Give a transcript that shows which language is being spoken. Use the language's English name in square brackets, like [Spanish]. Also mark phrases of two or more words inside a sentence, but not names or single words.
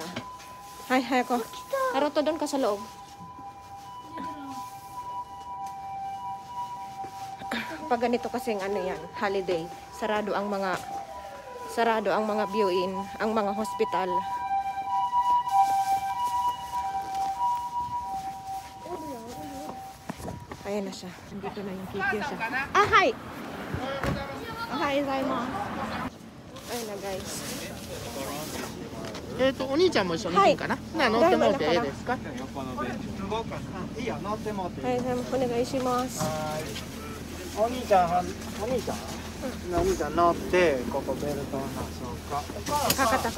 [Filipino] Hay ko, Naruto, doon ka sa loob. Pag ganito kasing holiday, sarado ang mga viewing, ang mga hospital. Ayan na siya. Nandito na yung kikyo siya. Hi! Hi, Zaimon. Ayan na guys. [Japanese] お兄ちゃんも一緒に行くんかな。乗ってもらっていいですか。いいよ、乗ってもらっていい。はい、お願いします。お兄ちゃん乗ってここベルトのそうか。